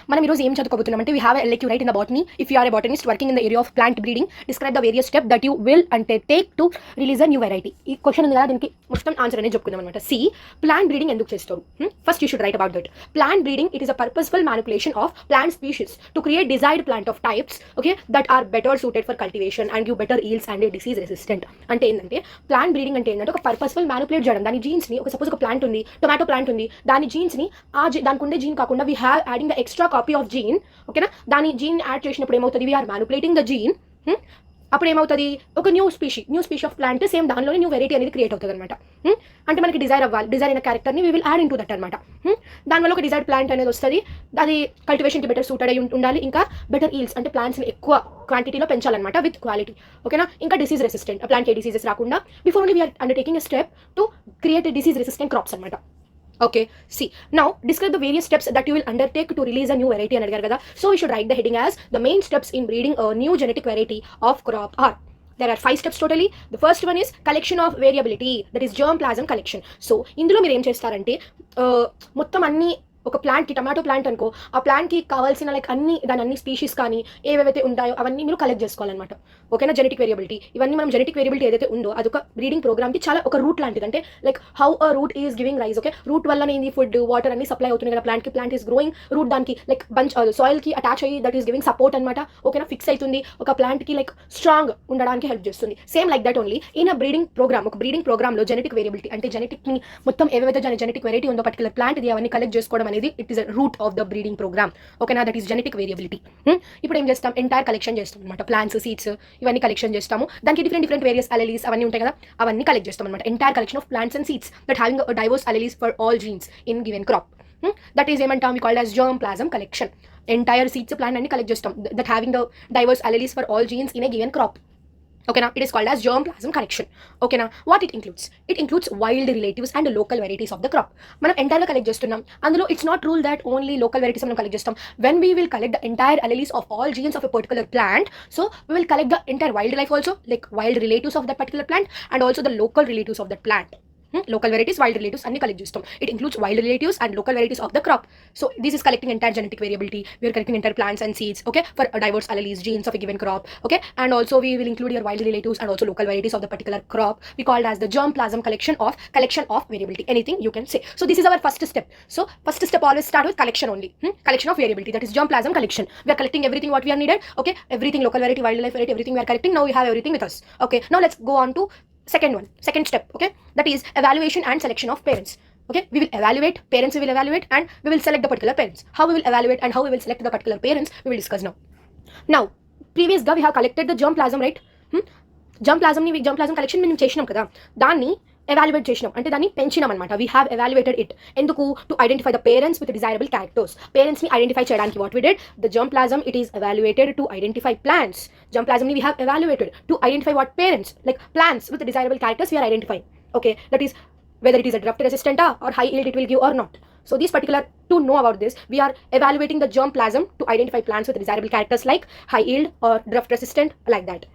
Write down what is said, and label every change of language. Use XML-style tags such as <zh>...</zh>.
<te>మనం ఈరోజు ఏం చదువుకోబోతున్నామంటే</te> <en>we have a LQ right in the botany. If you are a botanist working in the area of plant breeding, describe the various steps that you will take to release a new variety.</en> <te>ఈ question ఉంది కదా దీనికి మొత్తం answer అనేది చెప్పుకుందాం అనమాట. C plant breeding ఎందుకు చేస్తారు?</te> <en>First you should write about that. Plant breeding it is a purposeful manipulation of plant species to create desired plant of types okay that are better suited for cultivation and give better yields and disease resistant.</en> <te>అంటే ఏంటంటే plant breeding అంటే ఏంటంటే ఒక purposeful manipulate చేయడం దాని jeans ని. ఒక suppose ఒక ప్లాంట్ ఉంది, టొమాటో ప్లాంట్ ఉంది, దాని జీన్స్ ని దానికి ఉండే జీన్ కాకుండా</te> <en>We have adding the extra copy of gene.</en> <te>ఓకేనా, దాని జీన్ యాడ్ చేసినప్పుడు ఏమవుతుంది,</te> <en>We are manipulating the gene.</en> <te>అప్పుడు ఏమవుతుంది, ఒక new species of plant same దానిలోనే న్యూ వెరైటీ అనేది క్రియేట్ అవుతుంది అనమాట. అంటే మనకి డిజైర్ అవ్వాలి, డిజైర్ అయిన క్యారెక్టర్ని</te> <en>we will add into that</en> <te>అనమాట. దానివల్ల ఒక డిజైర్డ్ ప్లాంట్ అనేది వస్తుంది, అది కల్టివేషన్కి బెటర్ సూటెడ్ అయి ఉండాలి, ఇంకా బెటర్ ఈల్స్ అంటే ప్లాంట్స్ని ఎక్కువ క్వాంటిటీలో పెంచాలన్నమాట విత్ క్వాలిటీ.</te> <en>ఓకేనా, ఇంకా disease resistant, plant ఏ డిసీజెస్ రాకుండా before only we are undertaking a step to create disease resistant crops అనమాట. Okay, see, now describe the various steps that you will undertake to release a new variety and adgar kada. So we should write the heading as the main steps in breeding a new genetic variety of crop are. There are 5 steps totally. The first one is collection of variability, that is germplasm collection.</en> <te>So ఇందులో మీరు ఏం చేస్తారంటే మొత్తం అన్ని ఒక ప్లాంట్కి, tomato plant అనుకో, ఆ ప్లాంట్కి కావాల్సిన లైక్ అన్ని స్పీషీస్ కానీ ఏవేవైతే ఉంటాయో అవన్నీ మీరు కలెక్ట్ చేసుకోవాలన్నమాట. ఓకేనా, జెనెటిక్ వేరియబిలిటీ ఇవన్నీ మనం జెనెటిక్ వేరియబిలిటీ ఏదైతే ఉందో అదొక బ్రీడింగ్ ప్రోగ్రామ్కి చాలా ఒక రూట్ లాంటిది. అంటే</te> <en>Like how a root is giving rise.</en> <te>Okay, route వల్లనే ఇది ఫుడ్ వాటర్ అన్ని సప్లై అవుతుంది కదా ప్లాంట్కి.</te> <en>plant is growing,</en> <te>రూట్ దానికి లైక్ బంచ్ సాయిల్కి అటాచ్ అయ్యి</te> <en>that is giving support</en> <te>అనమాట. ఓకేనా, ఫిక్స్ అవుతుంది, ఒక ప్లాంట్కి లైక్ స్ట్రాంగ్ ఉండడానికి హెల్ప్ చేస్తుంది.</te> <en>Same like that only in a breeding programme.</en> <te>ఒక బ్రీడింగ్ ప్రోగ్రామ్లో జెనెటిక్ వేరియబిలిటీ అంటే జెనెటిక్ని మొత్తం ఏవైతే జెనెటిక్ వెరైటీ ఉందో పర్టికులర్ ప్లాంట్ ఇది అవన్నీ కలెక్ట్ చేసుకోవడం అనేది</te> <en>It is root of the breeding programme.</en> <te>ఓకేనా, దట్ ఈస్ జెనెటిక్ వేరియబిలిటీ. ఇప్పుడు ఏం చేస్తాం, ఎంటైర్ కలెక్షన్ చేస్తాం అనమాట. ప్లాంట్స్, సీడ్స్ ఇవన్నీ కలెక్షన్ చేస్తాము. దానికి డిఫరెంట్ వేరియస్ అలెలీస్ అవన్నీ ఉంటాయి కదా, అవన్నీ కలెక్ట్ చేస్తాం అనమాట.</te> <en>Entire collection of plants and seeds that having diverse alleles for all genes in given crop. That is ఏమంటాం, we called as germplasm collection. Entire seeds plant అన్ని collect చేస్తాం that having the diverse alleles for all genes in a given crop. Okay, now it is called as germplasm collection. Okay, now what it includes? It includes wild relatives and local varieties of the crop.</en> <te>మనం ఎంటైర్గా collect చేస్తున్నాం. అందులో it's not rule that only local varieties మనం collect చేస్తాం.</te> <en>When we will collect the entire alleles of all genes of a particular plant, so we will collect the entire wildlife also, like wild relatives of that particular plant and also the local relatives of that plant.</en> <te>Local varieties, wild relatives అన్ని collect చేస్తాం.</te> <en>It includes wild relatives and local varieties of the crop. So this is collecting entire genetic variability. We are collecting entire plants and seeds okay for diverse alleles genes of a given crop. Okay, and also we will include your wild relatives and also local varieties of the particular crop. We called as the germplasm collection of variability. Anything you can say. So this is our first step. So first step always start with collection only. Collection of variability, that is germplasm collection. We are collecting everything what we are needed. Okay, everything, local variety, wildlife variety, everything we are collecting. Now we have everything with us. Okay, now let's go on to second step. Okay, that is evaluation and selection of parents. Okay, we will evaluate parents, we will evaluate and we will select the particular parents. How we will evaluate and how we will select the particular parents we will discuss now previous we have collected the germplasm, right?</en> <te>germplasm collection మేము చేసినాం కదా, దాన్ని evaluate చేసినాం అంటే దాన్ని పెంచినాం అనమాట.</te> <en>We have evaluated it.</en> <te>ఎందుకు?</te> <en>To identify the parents with desirable characters.</en> <te>పేరెంట్స్ని ఐడెంటిఫై చేయడానికి</te> <en>What we did, the germplasm it is evaluated to identify plants. germplasmని we have evaluated to identify what parents, like plants with desirable characters we are identifying. Okay, that is whether it is a drought resistant or high yield it will give or not. So these particular, to know about this, we are evaluating the germplasm to identify plants with desirable characters like high yield or drought resistant, like that.</en>